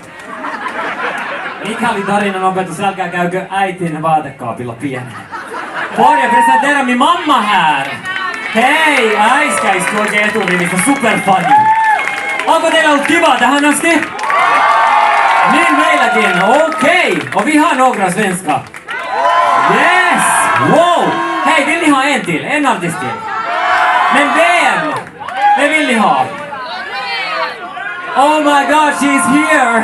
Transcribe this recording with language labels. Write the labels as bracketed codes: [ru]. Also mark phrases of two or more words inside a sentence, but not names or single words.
[fi] Mikä oli tarinan opetus? Älkää käykö äitin vaatekaapilla pienenä. [sv] Får jag presentera min mamma här? [fi] Hei, äiskä istuu oikein eturivistä, superfani. Onko teillä ollut kivaa tähän asti? Niin meilläkin, [sv] okej. Och vi har några svenska. [en] Yes, wow. [sv] Hei, vill ni ha en till? En artist till? Men vem? Vem vill ni ha? [en] Oh my God, she's here!